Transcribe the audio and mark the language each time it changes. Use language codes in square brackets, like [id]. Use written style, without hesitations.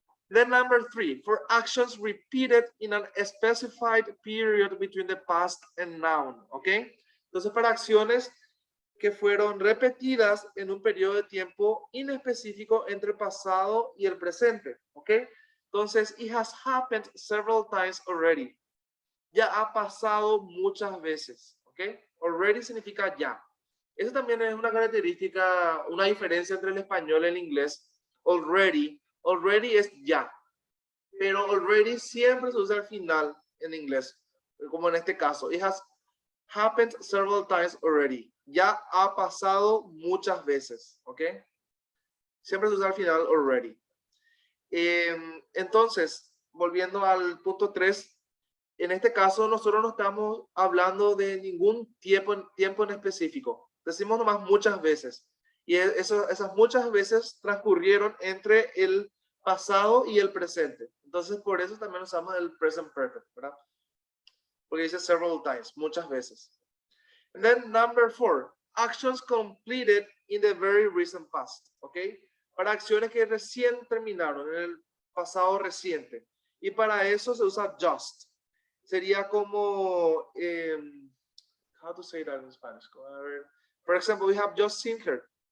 [en] Then number 3, for actions repeated in a specified period between the past and now, ¿ok? [es] Entonces para acciones que fueron repetidas en un periodo de tiempo inespecífico entre el pasado y el presente, ¿ok? [en] Entonces, it has happened several times already. [es] Ya ha pasado muchas veces, ¿ok? Already significa ya. Eso también es una característica, una diferencia entre el español y el inglés. Already es ya. Pero already siempre se usa al final en inglés, como en este caso. [en] It has happened several times already. [es] Ya ha pasado muchas veces, ¿ok? Siempre se usa al final already. Entonces, volviendo al punto 3, en este caso nosotros no estamos hablando de ningún tiempo en específico. Decimos nomás muchas veces. Y esas muchas veces transcurrieron entre el pasado y el presente. Entonces, por eso también usamos el present perfect, ¿verdad? Porque dice several times, muchas veces. [en] And then number 4, actions completed in the very recent past, ¿ok? [es] Para acciones que recién terminaron, en el pasado reciente. Y para eso se usa just. [en] Sería como, how to say that in Spanish? For example, we have just seen her.